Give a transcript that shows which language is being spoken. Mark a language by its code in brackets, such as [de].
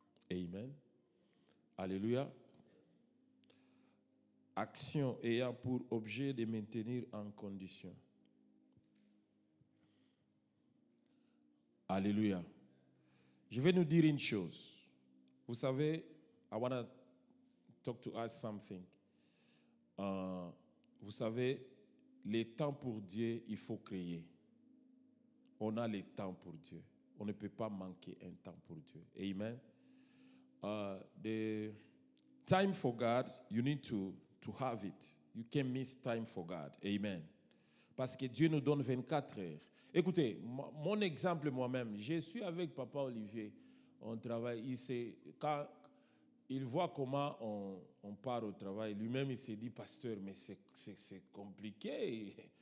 [fr] Amen. Alléluia. Action ayant pour objet de maintenir en condition. Alléluia. Je vais nous dire une chose. Vous savez, [en] I want to talk to us something. [fr] Vous savez, les temps pour Dieu, il faut créer. On a les temps pour Dieu. On ne peut pas manquer un temps pour Dieu. Amen. [en] The time for God, you need to have it. You can't miss time for God. Amen. [fr] Parce que Dieu nous donne 24 heures. Écoutez, mon exemple moi-même, je suis avec Papa Olivier. On travaille. Quand il voit comment on part au travail, lui-même il s'est dit, pasteur, mais c'est compliqué.